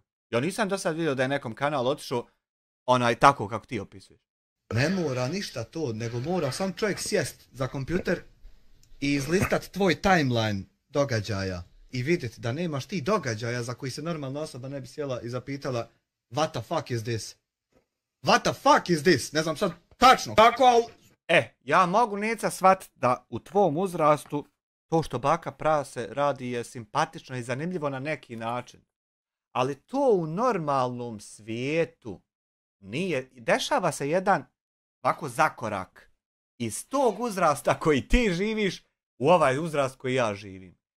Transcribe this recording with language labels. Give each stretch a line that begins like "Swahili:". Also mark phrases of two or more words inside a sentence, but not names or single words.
Bosnian: Ja nisam do sad vidio da je nekom kanal otišao tako kako ti opisuješ. Ne mora ništa to, nego mora sam čovjek sjest za kompjuter i izlistat tvoj timeline događaja i vidjeti da nemaš ti događaja za koji se normalna osoba ne bi sjela i zapitala
English: what the fuck is this? What the fuck is this?
Bosnian: Ne znam sad tačno kako, ali... Ja mogu neca shvatiti da u tvom uzrastu to što baka prase radi je simpatično i zanimljivo na neki način. Ali to u normalnom svijetu nije. Dešava se jedan ovako zakorak iz tog uzrasta koji ti živiš u ovaj uzrast koji ja živim.